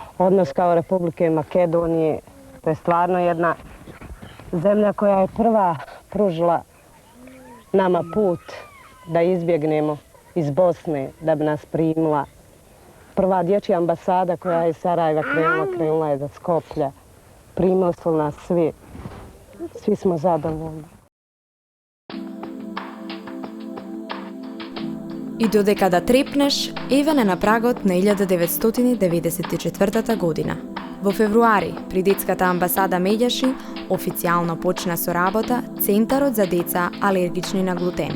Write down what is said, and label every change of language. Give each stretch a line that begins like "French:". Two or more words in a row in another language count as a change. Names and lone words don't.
Bosnian: Odnos kao Republike Makedonije To je stvarno jedna zemlja koja je prva pružila nama put da izbjegnemo iz Bosne, da bi nas primila. Prva dječja ambasada koja je iz Sarajeva krenula je za Skoplje. Primili su nas svi. Svi smo zadovoljni.
Macedonian: И додека да трепнеш, Еван е на прагот на 1994 година. Во февруари, при детската амбасада Медјаши, официјално почна со работа Центарот за деца алергични на глутен.